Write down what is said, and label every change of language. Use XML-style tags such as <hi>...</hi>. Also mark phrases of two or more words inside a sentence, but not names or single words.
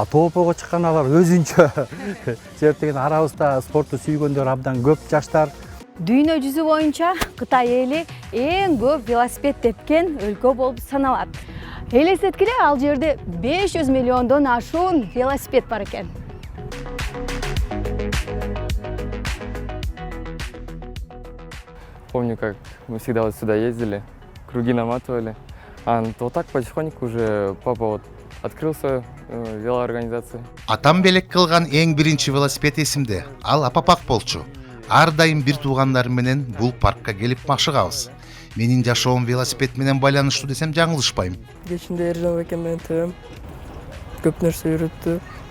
<ky>Тоопого чыккан алар өзүнчө. Себеп деген арабызда спортту сүйгөндөр абдан көп жаштар. Дүйнө жүзү боюнча Кытай эли эң көп велосипед тепкен өлкө болуп саналат. Элестеткиле, ал жерде 500 миллиондон ашуун велосипед бар экен.</ky> <ru>Помню, как мы всегда вот сюда ездили, круги наматывали. Вот так потихоньку уже папа открыл свою велоорганизацию.</ru> <ky>Атам белек кылган эң биринчи велосипед эсимде. Ал апапак болчу. Ар дайым бир туугандарым менен бул паркка келип машыгабыз. Менин жашоом велосипед менен байланыштуу десем жаңылышпайм. Кечинде Эржан экен менен тебем. Көп нерсе үйрөттү.</ky>